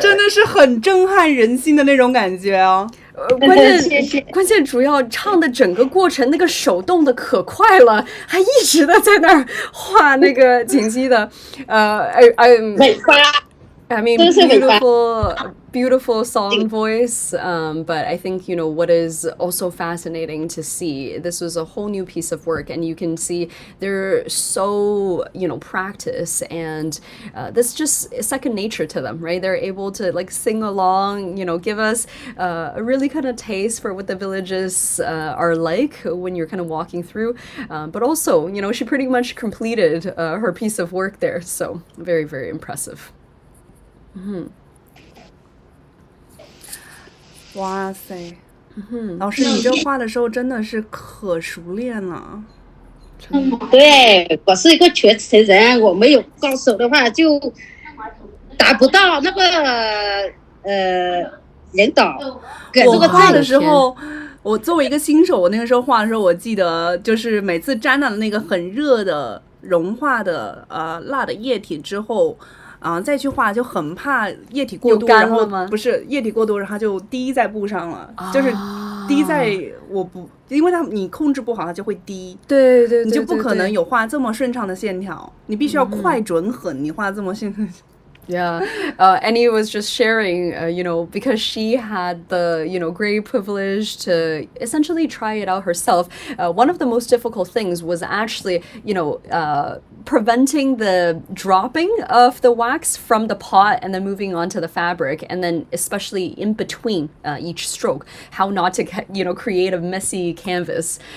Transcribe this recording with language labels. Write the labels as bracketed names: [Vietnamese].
[Chinese] 真的是很震撼人心的那种感觉哦。关键主要唱的整个过程那个手动的可快了，还一直的在那儿画那个锦鸡的 [English] I mean, beautiful song voice. But I think, what is also fascinating to see, this was a whole new piece of work, and you can see they're so, practice, and this just is second nature to them, right? They're able to like sing along, give us a really kind of taste for what the villages are like when you're kind of walking through. But also, she pretty much completed her piece of work there. So very, very impressive. [Chinese] 哇塞，老师，你这画的时候真的是可熟练了。对，我是一个全才人，我没有高手的话就达不到那个领导。我画的时候，我作为一个新手，我那个时候画的时候，我记得就是每次沾到了那个很热的融化的蜡的液体之后。再去画就很怕液体过多，然后不是液体过多，然后它就滴在布上了，就是滴在因为你控制不好，它就会滴。对对对，你就不可能有画这么顺畅的线条，你必须要快准狠，你画这么线条。 [English] Yeah, Annie was just sharing, because she had the, great privilege to essentially try it out herself. One of the most difficult things was actually, preventing the dropping of the wax from the pot and then moving on to the fabric, and then especially in between each stroke, how not to, create a messy canvas.